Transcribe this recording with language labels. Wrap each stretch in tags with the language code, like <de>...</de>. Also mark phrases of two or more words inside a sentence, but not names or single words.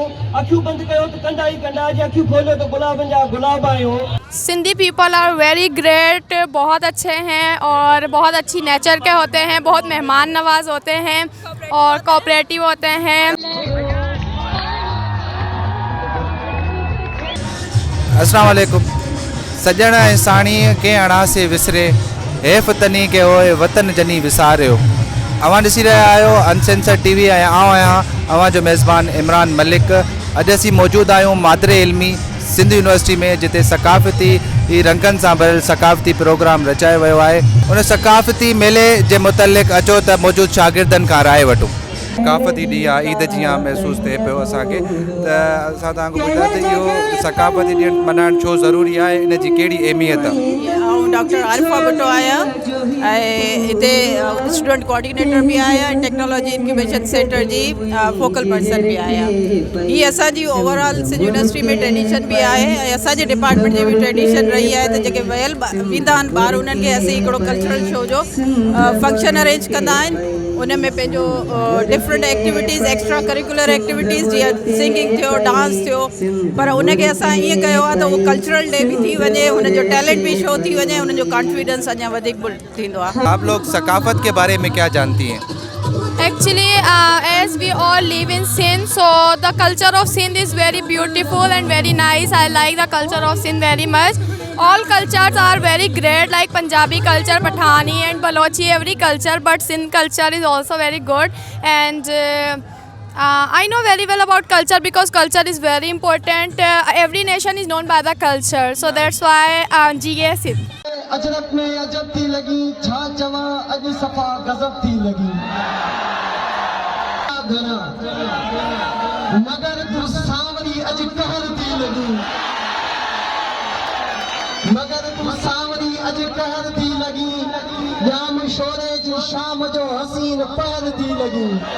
<sd>अखियूं बंदि कयो त कंडा ई कंडा, जे अखियूं खोलियो त गुलाबनि जा गुलाब आहियूं।</sd> <en>Sindhi people are very great,</en> <ur>بہت اچھے ہیں اور بہت اچھی نیچر کے ہوتے ہیں، بہت مہمان نواز ہوتے ہیں اور کوآپریٹو ہوتے ہیں.</ur> <ar>السلام عليكم.</ar> <sd>सजण ऐं साणी के अणा से विसरे, हेफ़ तनी के होए वतन जनी विसारियो। अवां ॾिसी रहिया आहियो अनसेंसर टीवी ऐं आउं आहियां अवां जो मेज़बान इमरान मलिक। अॼु असीं मौजूदु आहियूं मादरे इल्मी सिंध यूनिवर्सिटी में, जिते सकाफ़ती रंगनि सां भरियल सकाफ़ती प्रोग्राम रचायो वियो आहे। उन सकाफ़ती मेले जे मुतलिक़ अचो त मौजूदु शागिर्दनि खां राय वठूं। सकाफ़ती ॾींहुं आहे, ईद जीअं महसूसु थिए पियो असांखे, त असां तव्हांखे ॿुधायो त इहो सकाफ़ती ॾींहुं मल्हाइणु छो ज़रूरी आहे, इन जी कहिड़ी अहमियत आहे। डॉक्टर आरिफा भुट्टो आहियां ऐं हिते</sd> <en>student coordinator</en> <sd>भी आहियां, टेक्नोलॉजी इंक्यूबेशन सेंटर जी</sd> <en>focal person</en> <sd>भी आहियां। ही असांजी ओवरऑल सिंध यूनिवर्सिटी में ट्रेडिशन भी आहे ऐं असांजे डिपार्टमेंट जी भी ट्रेडिशन रही आहे त जेके वियल वेंदा आहिनि ॿार उन्हनि खे असीं हिकिड़ो</sd> <en>cultural show</en> <sd>जो फंक्शन अरेंज कंदा आहिनि। उन में पंहिंजो</sd> <en>different activities, extra curricular activities</en> <sd>जीअं सिंगिंग थियो, डांस थियो, पर उनखे असां ईअं कयो आहे त उहो</sd> <en>cultural day</en> <sd>भी थी वञे, हुनजो टैलेंट भी शो थी वञे, हुनजो कॉन्फिडेंस अञा वधीक थींदो आहे।</sd> <ur>آپ لوگ ثقافت کے بارے میں کیا جانتی ہیں?</ur> <en>Actually, as we all live in Sindh, so the culture of Sindh is very beautiful and very nice. I like the culture of Sindh very much. All cultures are very great, like Punjabi culture, Pathani and Balochi, every culture, but Sindh culture is also very good. And I know very well about culture because culture is very important. Every nation is known by the culture, so that's why GA Sindh.</en> <sd>अजरक में अजब थी लगी, छा चवा अज सफा गजब थी लगी। मगर तू सांवरी अज कहर थी लगी, मगर तू सांवरी अज कहर थी लगी, याम शोरे जी शाम जो हसीन पहर थी लगी।</sd>